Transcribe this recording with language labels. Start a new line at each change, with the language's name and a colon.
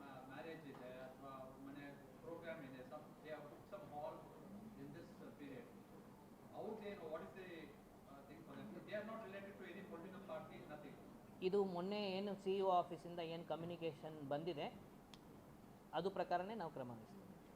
Kannada: Marriage ಇದೆ ಅಥವಾ ಮನೆ ಪ್ರೋಗ್ರಾಮ್ ಇದೆ,
English: some hall in this period.
Kannada: ಅವ್ರದ್ದೇನು,
English: what is the thing for them? They are not related to any political party, nothing.
Kannada: ಇದು ಮೊನ್ನೆ ಏನು CEO ಆಫೀಸಿಂದ ಏನು ಕಮ್ಯುನಿಕೇಷನ್ ಬಂದಿದೆ ಅದು ಪ್ರಕಾರನೇ ನಾವು ಕ್ರಮ ವಹಿಸ್ತೀವಿ.